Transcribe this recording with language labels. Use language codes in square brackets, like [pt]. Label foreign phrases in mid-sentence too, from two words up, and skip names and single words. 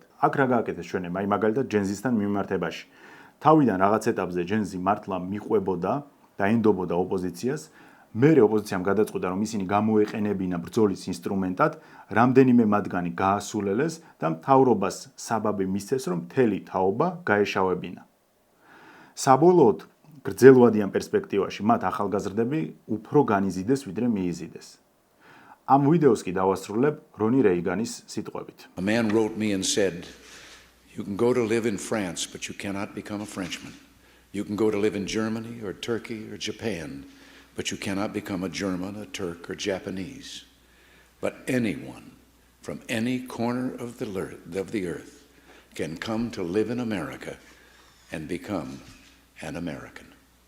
[ka] აქ რა გააკეთეს ჩვენებმა, აი მაგალითად ჯენზისთან მიმართებაში. თავიდან რაღაც ეტაპზე ჯენზი მართლა მიყვებოდა და ენდობოდა ოპოზიციას, მერე ოპოზიციამ გადაწყვიტა რომ ისინი გამოეყენებინა ბრძოლის ინსტრუმენტად, რამდენიმე მათგანი გაასულელეს და მთავრობას საბაბი მისცეს რომ მთელი თაობა გაეშავებინა. საბოლოოდ გრძელვადიან პერსპექტივაში მათ ახალგაზრდები უფრო განიზიდეს ვიდრე მიიზიდეს. ამ ვიდეოს კი დავასრულებ რონი რეიგანის სიტყვებით. [en] A man wrote me and said, you can go to live in France, but you cannot become a Frenchman. You can go to live in Germany or Turkey or Japan, but you cannot become a German, a Turk, or Japanese. But anyone from any corner of the earth can come to live in America and become an American.